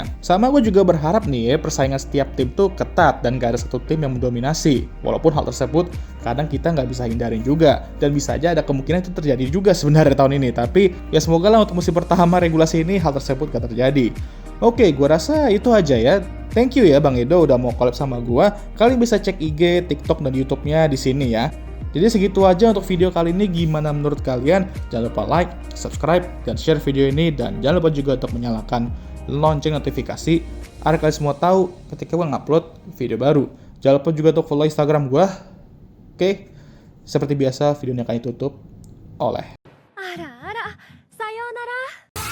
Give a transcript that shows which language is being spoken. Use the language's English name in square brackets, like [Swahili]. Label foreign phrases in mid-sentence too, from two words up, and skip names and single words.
[Indonesian] Sama gue juga berharap nih ya persaingan setiap tim tuh ketat dan gak ada satu tim yang mendominasi. Walaupun hal tersebut kadang kita nggak bisa hindarin juga dan bisa aja ada kemungkinan itu terjadi juga sebenarnya tahun ini. Tapi ya semoga lah untuk musim pertama regulasi ini hal tersebut gak terjadi. Oke, gue rasa itu aja ya. [English] Thank you [Indonesian] ya Bang Edo udah mau collab sama gue. Kalian bisa cek IG, TikTok, dan YouTube-nya di sini ya. Jadi segitu aja untuk video kali ini. Gimana menurut kalian? Jangan lupa like, subscribe, dan share video ini. Dan jangan lupa juga untuk menyalakan lonceng notifikasi agar kalian semua tahu ketika gue ngupload video baru. Jangan lupa juga untuk follow Instagram gue. Oke, seperti biasa videonya akan ditutup oleh [Japanese] あらあら、さようなら。